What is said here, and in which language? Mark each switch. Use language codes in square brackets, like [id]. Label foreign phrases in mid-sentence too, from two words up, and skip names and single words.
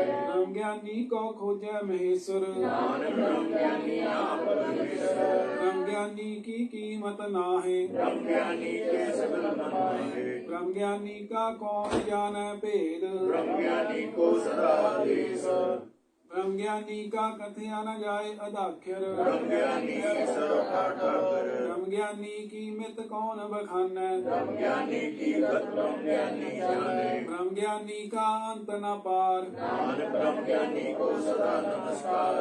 [pa] ਬ੍ਰਹਮ ਗਿਆਨੀ ਕੋ ਖੋਜੈ ਮਹੇਸ਼ਰ ਨਾਨਕ ਬ੍ਰਹਮ ਗਿਆਨੀ ਆਪ ਪਰਮੇਸ਼ਰ ਬ੍ਰਹਮ ਗਿਆਨੀ ਕੀ ਕੀਮਤ ਨਾਹੀ ਬ੍ਰਹਮ ਗਿਆਨੀ ਕੇ ਸਗਲ ਮਨਾਏ ਬ੍ਰਹਮ ਗਿਆਨੀ ਕਾ ਕੌਣ ਜਾਣੈ ਭੇਦ ਬ੍ਰਹਮ ਗਿਆਨੀ ਕੋ ਸਦਾ ਆਦੇਸ਼ [hi] ब्रह्म ज्ञानी का कथया न जाए अदाक्षर ब्रह्म ज्ञानी सब ठाठा कर ब्रह्म ज्ञानी की मित कौन बखानै ब्रह्म ज्ञानी की गत ब्रह्म ज्ञानी जाने ब्रह्म ज्ञानी का अंत न पार नानक ब्रह्म ज्ञानी को सदा नमस्कार